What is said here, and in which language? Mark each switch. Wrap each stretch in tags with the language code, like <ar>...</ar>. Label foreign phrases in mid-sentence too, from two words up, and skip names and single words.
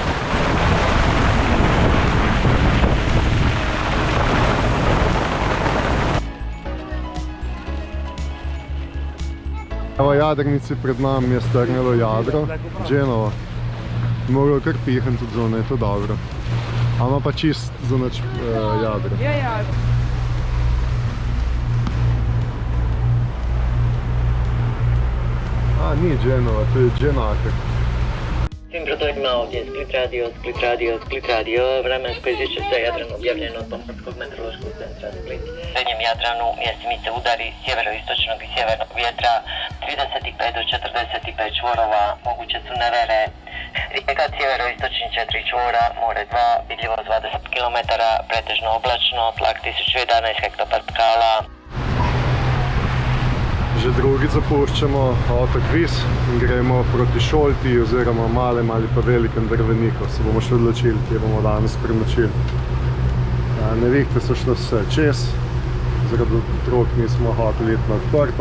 <sl>Evo, jadrnici pred nami je strnilo jadro, Genovo. Morajo kar pihan tudi zunaj, je to dobro. A ima pa čist zunaj jadro. Ja, ja. A, ni Genova, to je Genaker.</sl> <hr>Svim brodovima ovdje Split radio, vremensko izvješće za Jadran objavljeno od Pomorskog meteorološkog centra Split. U srednjem Jadranu mjestimice udari sjeveroistočnog i sjevernog vjetra 35 do 45 čvorova, moguće su nevere. Rijeka sjeveroistočni 4 čvora, more 2, vidljivost 20 km, pretežno oblačno, tlak 1011 hektopascala.</hr> <sl>Že drugič zapuščamo otok Vis in gremo proti Šolti oziroma Malem ali pa Velikem Drveniku. Se bomo še odločili, kje bomo danes prenočili. Nevihte so šle vse čez, zaradi otrok nismo hoteli iti na odprto.</sl>